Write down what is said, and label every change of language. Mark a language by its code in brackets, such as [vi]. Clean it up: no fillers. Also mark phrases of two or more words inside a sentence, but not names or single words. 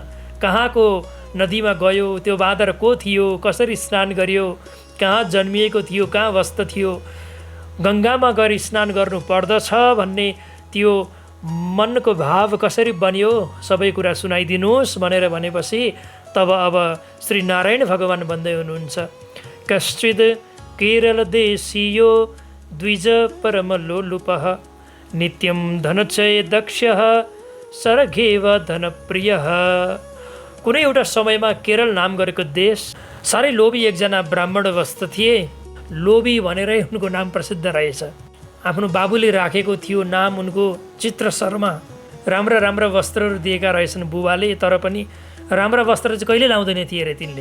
[ne] कहाँको नदीमा गयो, त्यो बाँदर को थियो, कसरी स्नान गर्यो, कहाँ जन्मिएको थियो, कहाँ बस्दो थियो, गङ्गामा गएर स्नान गर्नु पर्दछ भन्ने त्यो मनको भाव कसरी बन्यो, सबै कुरा सुनाइदिनुहोस् भनेर भनेपछि तब अब श्री नारायण भगवान् भन्दै हुनुहुन्छ, [sa] कश्चिद् केरल देशीयो द्विज परमलोलुपः नित्यं धनचय दक्षः सरघेव धनप्रियः। [ne] कुनै एउटा समयमा केरल नाम गरेको देश साह्रै लोभी एकजना ब्राह्मण वस्त थिए। लोभी भनेरै उनको नाम प्रसिद्ध रहेछ। आफ्नो बाबुले राखेको थियो नाम उनको चित्र शर्मा। राम्रा राम्रा वस्त्रहरू दिएका रहेछन् बुबाले, तर पनि राम्रा वस्त्र चाहिँ कहिले लाउँदैन थिए अरे तिनले।